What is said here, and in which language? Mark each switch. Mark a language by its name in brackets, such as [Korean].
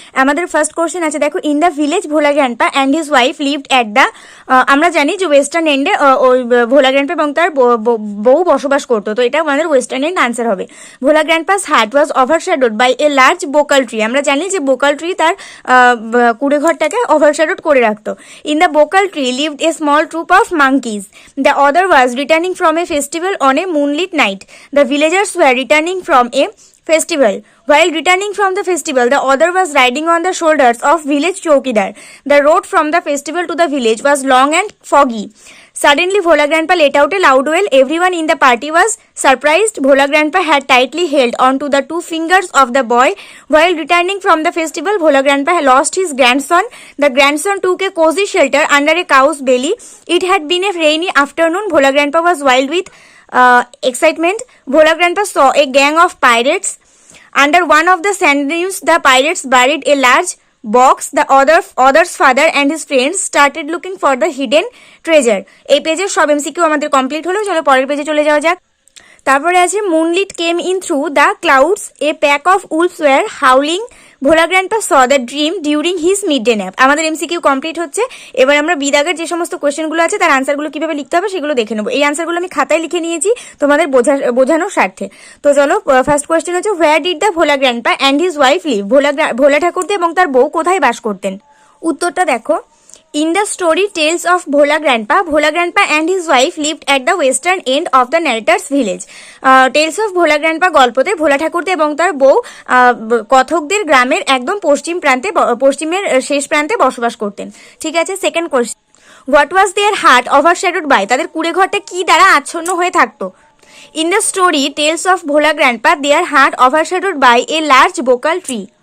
[Bangla] আমাদের first question আছে, দেখো [English] in the village Bhola grandpa and his wife lived at the, [Bangla] আমরা জানি যে ওয়েস্টার্ন এন্ডে ওই ভোলা গ্র্যান্ডপা এবং তার বউ বসবাস করতো, তো এটা আমাদের ওয়েস্টার্ন এন্ড আনসার হবে। [English] Bhola grandpa's hut was overshadowed by a large bakul tree, [Bangla] আমরা জানি যে বোকাল ট্রি তার কুড়ে ঘরটাকে ওভারশ্যাডোড করে রাখতো। [English] In the bakul tree lived a small troop of monkeys, the other was returning from a festival on a moonlit night. The villagers were returning from a festival. While returning from the festival, the other was riding on the shoulders of village chowkidar. The road from the festival to the village was long and foggy. Suddenly, Bhola Grandpa let out a loud wail. Everyone in the party was surprised. Bhola Grandpa had tightly held onto the two fingers of the boy. While returning from the festival, Bhola Grandpa lost his grandson. The grandson took a cozy shelter under a cow's belly. It had been a rainy afternoon. Bhola Grandpa was wild with excitement. Bhola Grandpa saw a gang of pirates. Under one of the sand dunes, the pirates buried a large box. The other's father and his friends started looking for the hidden treasure. [Bangla] এই পেজের সব MCQ আমাদের complete হলো। চলো পরের পেজে চলে যাওয়া যাক। তারপরে আছে [English] Moonlit came in through the clouds, a pack of wolves were howling, Bhola grandpa saw the dream during his midday nap. [Bangla] আমাদের এমসিকিউ কমপ্লিট হচ্ছে। এবার আমরা বিদাগের যে সমস্ত কোয়েশ্চেনগুলো আছে তার আনসারগুলো কিভাবে লিখতে হবে সেগুলো দেখে নেবো। এই আনসারগুলো আমি খাতায় লিখে নিয়েছি তোমাদের বোঝানোর স্বার্থে। তো চলো ফার্স্ট কোয়েশ্চেন হচ্ছে, [English] where did the Bhola grandpa and his wife live, [Bangla] ভোলা ঠাকুরদা এবং তার বউ কোথায় বাস করতেন। উত্তরটা দেখো, [English] in the story Tales of Bhola Grandpa and his wife lived at the western end of the narrator's village. [Bangla] Tales of Bhola Grandpa গল্পতে ভোলা ঠাকুরদা এবং তার বউ কথকদের গ্রামের একদম পশ্চিমের শেষ প্রান্তে বসবাস করতেন। ঠিক আছে, second question, [English] what was their hut overshadowed by, [Bangla] তাদের কুড়ে ঘরটা কি দ্বারা আচ্ছন্ন হয়ে থাকতো। [English] In the story tells of Bhola grandpa their heart overshadowed by a large bakul tree.